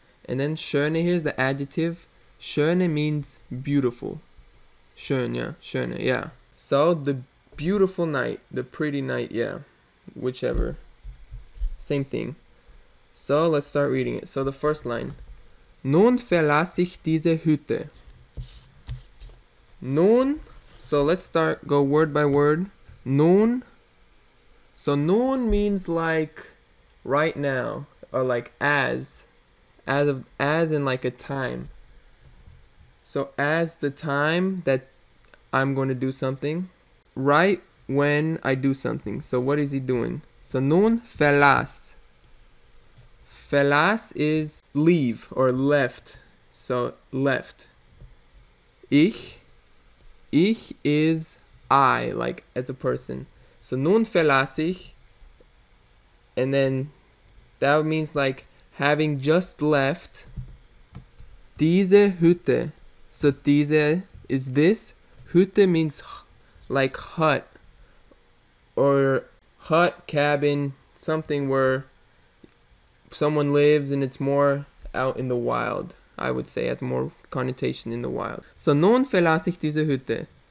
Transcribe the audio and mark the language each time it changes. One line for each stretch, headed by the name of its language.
English: And then Schöne, here's the adjective. Schöne means beautiful. Schön, yeah. Schöne, yeah. So the beautiful night, the pretty night, yeah. Whichever. Same thing. So let's start reading it. So the first line.
German: Nun verlass ich diese Hütte.
English: Nun, so let's go word by word. Nun, so nun means like right now, or like as in like a time. So as the time that I'm going to do something, right when I do something. So what is he doing? So
German: nun verlass.
English: Verlass is leave or left. So left. Ich is I, like as a person. So
German: nun verlass ich,
English: and then that means like having just left
German: diese Hütte.
English: So diese is this. Hütte means like hut or hut, cabin, something where someone lives and it's more out in the wild. I would say has more connotation in the wild. So
German: nun verlass ich diese Hütte.